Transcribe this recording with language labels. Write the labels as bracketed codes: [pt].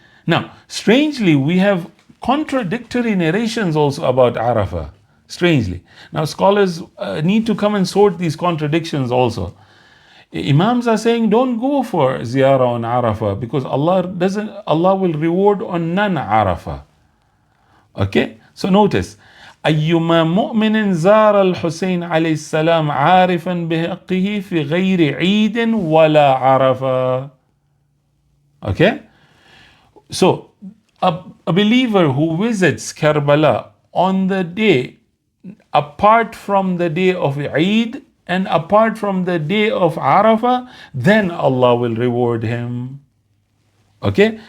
[en] Now, strangely, we have contradictory narrations also about Arafah. Strangely. Now, scholars need to come and sort these contradictions also. Imams are saying don't go for ziyarah on Arafah because Allah will reward on non-Arafah. Okay? So notice, [ar] أيما مؤمن زار الحسين عليه السلام عارفا بحقه في غير عيد ولا عرفة. [en] Okay? So, a believer who visits Karbala on the day, apart from the day of Eid and apart from the day of Arafah, then Allah will reward him. Okay?